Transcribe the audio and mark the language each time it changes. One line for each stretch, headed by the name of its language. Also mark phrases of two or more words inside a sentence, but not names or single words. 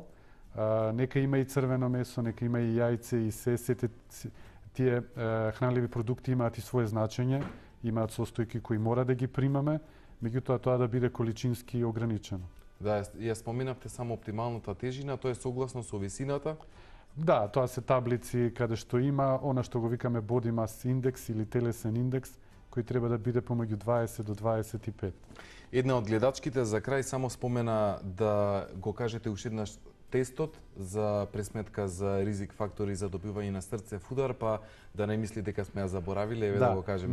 Macedonian: Нека има и црвено месо, нека има и јајце и сете тие хранливи продукти имаат и свое значење, имаат состојки кои мора да ги примаме, меѓутоа тоа да биде количински ограничено. Да, ја споменавте само оптималната тежина, тоа е согласно со висината? Да, тоа се таблици каде што има она што го викаме
English: body mass index
Macedonian: или телесен индекс, кој треба да биде помеѓу 20 до 25. Една од гледачките за крај само спомена да го кажете уште еднаш тестот за пресметка за ризик фактори за добивање на срцев удар, па да не мисли дека сме ја заборавиле, еве да го кажеме.